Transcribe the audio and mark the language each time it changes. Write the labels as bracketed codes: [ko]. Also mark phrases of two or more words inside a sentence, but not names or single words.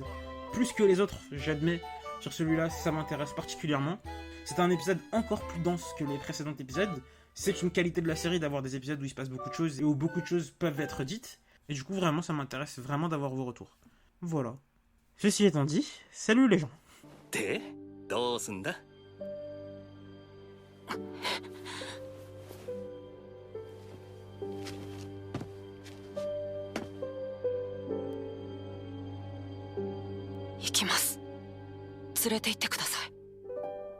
[fr] Plus que les autres, j'admets, sur celui-là, ça m'intéresse particulièrement. C'est un épisode encore plus dense que les précédents épisodes. C'est une qualité de la série d'avoir des épisodes où il se passe beaucoup de choses et où beaucoup de choses peuvent être dites. Et du coup, vraiment, ça m'intéresse vraiment d'avoir vos retours. Voilà. Ceci étant dit, salut les gens. [ja] でどうすんだ？行きます。連れて行ってください。